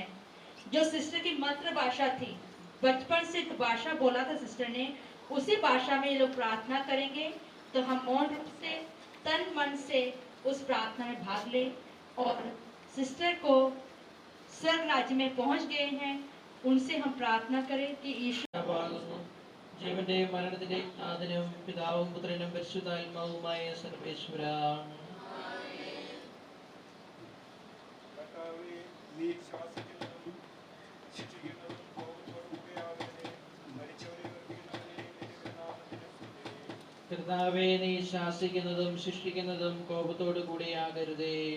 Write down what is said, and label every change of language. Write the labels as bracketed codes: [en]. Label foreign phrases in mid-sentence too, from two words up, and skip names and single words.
[hi] जो सिस्टर की मातृभाषा थी, बचपन से जो भाषा बोला था सिस्टर ने, उसी भाषा में ये लोग प्रार्थना करेंगे। तो हम मौन रूप से तन मन से उस प्रार्थना में भाग लें और सिस्टर को स्वर्ग राज्य में पहुंच गए हैं, उनसे हम प्रार्थना करें कि ईश्वर [ml] ജീവന്റെ മരണത്തിന്റെ ആദിനും പിതാവും പുത്രനും പരിശുദ്ധാത്മാവുമായ സർവേശ്വര കർത്താവേ, നീ ശാസിക്കുന്നതും ശിക്ഷിക്കുന്നതും കോപത്തോടു കൂടിയാകരുതേ.